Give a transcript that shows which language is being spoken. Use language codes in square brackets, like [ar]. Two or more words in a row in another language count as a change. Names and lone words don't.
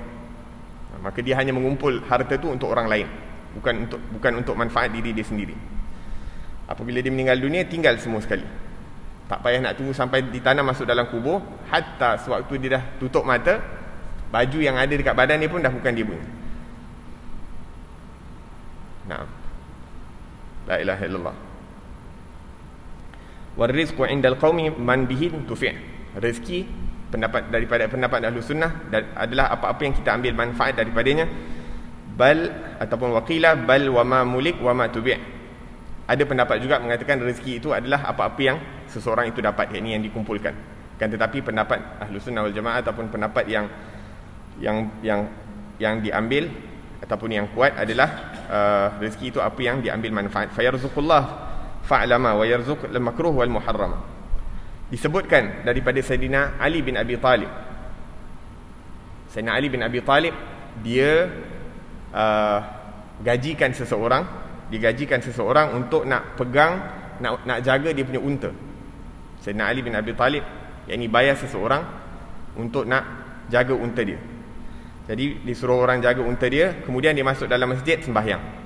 [ms] Maka dia hanya mengumpul harta tu untuk orang lain, bukan untuk manfaat diri dia sendiri. Apabila dia meninggal dunia, tinggal semua sekali. Tak payah nak tunggu sampai ditanam masuk dalam kubur. Hatta sewaktu dia dah tutup mata, baju yang ada dekat badan dia pun dah bukan dia punya. [ar] نعم. لا إله إلا الله. والرزق عند القوم من به تفع'. [ms] Rezeki daripada pendapat [ar] أهل السنة [ms] adalah apa-apa yang kita ambil manfaat daripadanya. [ar] بل ataupun وقيل بل وما ملك وما تبع'. [ms] Ada pendapat juga mengatakan rezeki itu adalah apa-apa yang seseorang itu dapat, yakni yang dikumpulkan. Kan tetapi pendapat [ar] أهل السنة والجماعة [ms] ataupun pendapat yang diambil ataupun yang kuat adalah rezeki itu apa yang diambil manfaat. [ar] فيرزق الله فاعلم ويرزق المكروه والمحرم. [ms] Disebutkan daripada Sayyidina Ali bin Abi Talib. Sayyidina Ali bin Abi Talib dia digajikan seseorang untuk nak pegang, nak jaga dia punya unta. Sayyidina Ali bin Abi Talib yakni bayar seseorang untuk nak jaga unta dia. Jadi disuruh orang jaga unta dia, kemudian dia masuk dalam masjid sembahyang.